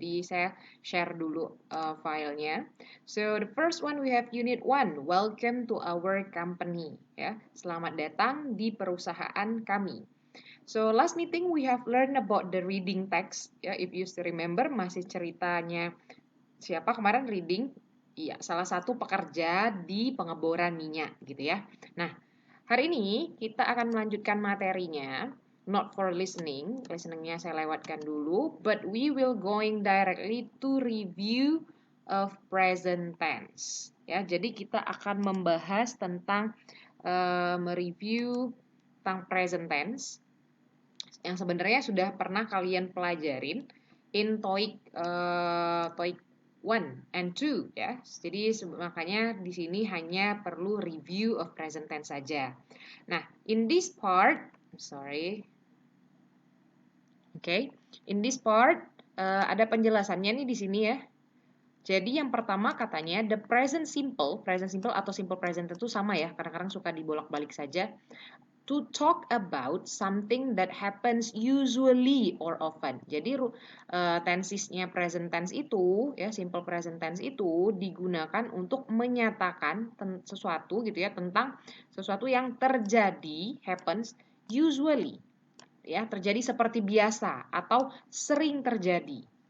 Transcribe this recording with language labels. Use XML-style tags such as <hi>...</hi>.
<id>Jadi saya share dulu filenya.</id> <en>So the first one we have unit 1, welcome to our company ya.</en> <id>Selamat datang di perusahaan kami.</id> <en>So last meeting we have learned about the reading text ya, if you still remember,</en> <id>masih ceritanya siapa kemarin reading? Iya, salah satu pekerja di pengeboran minyak gitu ya. Nah, hari ini kita akan melanjutkan materinya,</id> <en>not for listening.</en> <id>Listeningnya saya lewatkan dulu,</id> <en>but we will going directly to review of present tense.</en> <id>Ya, jadi kita akan membahas tentang mereview tentang present tense yang sebenarnya sudah pernah kalian pelajarin</id> <en>in TOEIC 1 and 2</en> <id>ya. Jadi makanya di sini hanya perlu review of present tense saja. Nah,</id> <en>in this part, in this part</en> <id>ada penjelasannya nih di sini ya. Jadi yang pertama katanya the present simple atau simple present itu sama ya, kadang-kadang suka dibolak-balik saja.</id> <en>To talk about something that happens usually or often.</en> <id>Jadi tensesnya present tense itu ya, simple present tense itu digunakan untuk menyatakan sesuatu gitu ya, tentang sesuatu yang terjadi,</id> <en>happens usually</en> <id>ya, terjadi seperti biasa atau sering terjadi.</id>